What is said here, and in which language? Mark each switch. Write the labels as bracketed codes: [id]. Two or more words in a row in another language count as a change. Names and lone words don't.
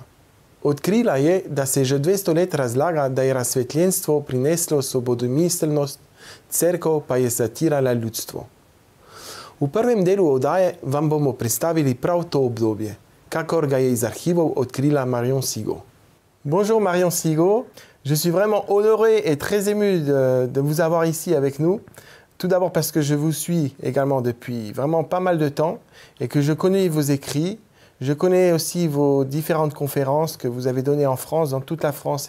[sl] Odkrila je, da se že 200 let razlaga, da je razsvetljenstvo prineslo svobodomiselnost, cerkev pa je zatirala ljudstvo. V prvem delu oddaje vam bomo predstavili prav to obdobje, kakor ga je iz arhivov odkrila Marion Sigaud. [fr] Bonjour Marion Sigaud, je suis vraiment honoré et très ému de vous avoir ici avec nous. Tout d'abord parce que je vous suis également depuis vraiment pas mal de temps et que je connais vos écrits. Je connais aussi vos différentes conférences que vous avez données en France, dans toute la France.